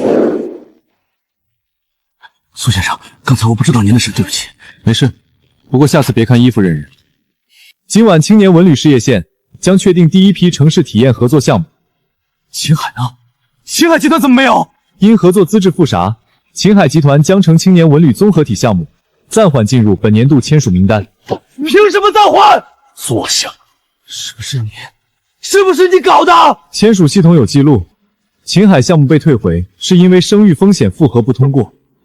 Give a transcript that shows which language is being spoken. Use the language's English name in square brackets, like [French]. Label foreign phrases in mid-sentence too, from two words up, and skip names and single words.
[Chinese] 蘇先生，剛才我不知道您的事，對不起。沒事，不過下次別看衣服認人。今晚青年文旅事業線將確定第一批城市體驗合作項目。秦海呢？秦海集團怎麼沒有？因合作資質複雜，秦海集团江城青年文旅综合体项目暂缓进入本年度签署名单。凭什么暂缓？坐下。是不是你？是不是你搞的？签署系统有记录，秦海项目被退回是因为生育风险复核不通过。